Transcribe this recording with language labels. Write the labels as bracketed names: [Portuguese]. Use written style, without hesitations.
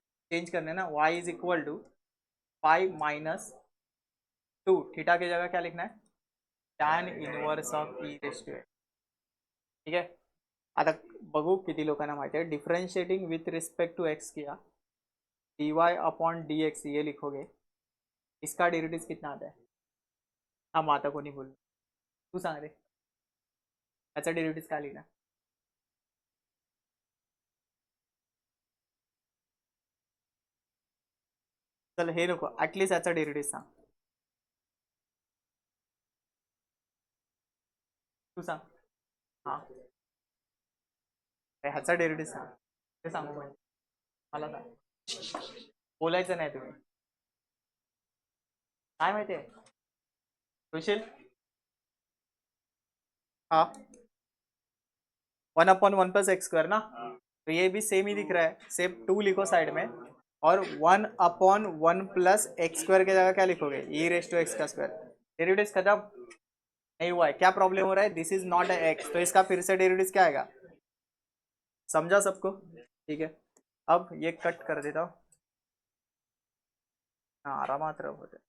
[Hindi] Change करना है ना, y is equal to pi minus 2 theta की जगह क्या लिखना है? Tan inverse of E raise to x. ठीक है, [Marathi] आता बघू किती लोकांना [Hindi] माहिती है, differentiating with respect to x किया, D Y upon D x ये लिखोगे, इसका डेरिवेटिव कितना आता है? [Marathi] हम आता कोणी बोल, तू सांग रे, याचा डेरिवेटिव काय लिहिणार? चल हे नको, ॲटलिस्ट याचा डेरिवेटिव सांग, तू सांग। हां ह्याचा डेरिव्हेटिव्ह सांग ते सांगू म्हणजे मला सांग बोलायचं नाही तुम्ही काय माहिती आहे [Hindi] सुशील हाँ 1/1 + x² ना तो ये भी सेम ही दिख रहा है सिर्फ 2 लिखो साइड में और 1/1 + x² की जगह क्या लिखोगे e⁻x²। डेरिवेटिव खत्म नहीं हुआ है क्या प्रॉब्लम हो रहा है this is not a x तो इसका फिर से डेरिवेटिव क्या आएगा समझा सबको ठीक है अब ये कट कर देता हूँ हाँ [Marathi] आरामात रहो